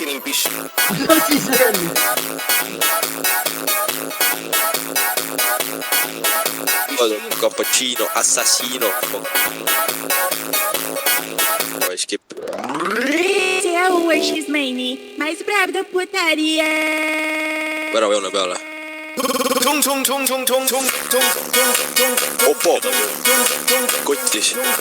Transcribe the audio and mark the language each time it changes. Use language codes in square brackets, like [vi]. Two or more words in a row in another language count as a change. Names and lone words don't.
[et] siis öeldi. [it] Cappuccino, assassino. [pt] Vai, skip. Você é o X-Men mais brabo da putaria. [et] Värava joone peale. Opo. Kottis.